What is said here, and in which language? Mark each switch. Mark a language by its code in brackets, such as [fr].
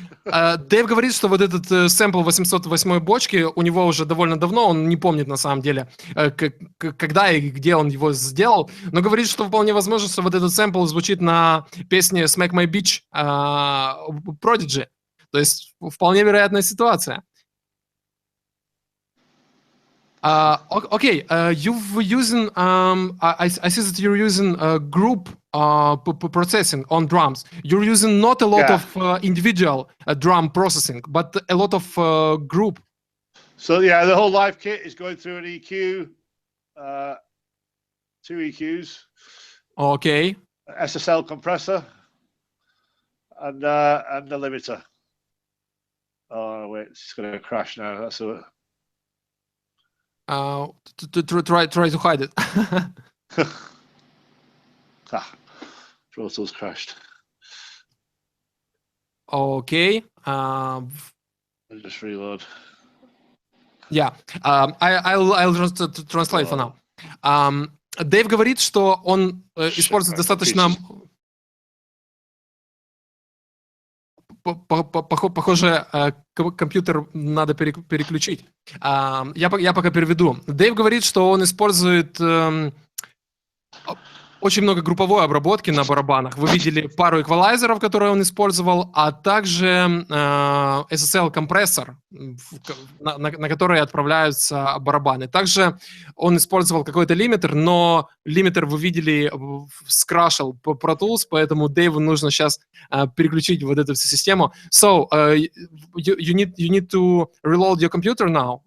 [ru] Дэйв говорит, что вот этот сэмпл 808-й бочки у него уже довольно давно, он не помнит на самом деле, когда и где он его сделал, но говорит, что вполне возможно, что вот этот сэмпл звучит на песне Smack My Bitch Prodigy. То есть вполне вероятная ситуация. [en] Okay, you've using, I see that you're using group processing on drums. You're using not a lot of individual drum processing, but a lot of group. So yeah, the whole live kit is going through an EQ, 2 EQs. Okay. SSL compressor and the limiter. Oh wait, it's going to crash now. That's a. Try to hide it. Pro Tools crashed. Okay. I'll just reload. Yeah. I'll just translate for now. [ru] Дэйв говорит, что он использует достаточно... Похоже, компьютер надо переключить. Я пока переведу. Дэйв говорит, что он использует очень много групповой обработки на барабанах. Вы видели пару эквалайзеров, которые он использовал, а также SSL-компрессор, на который отправляются барабаны. Также он использовал какой-то лимитер, но лимитер, вы видели, скрашил Pro Tools, поэтому Дэйву нужно сейчас переключить вот эту всю систему. [en] So, you need to reload your computer now?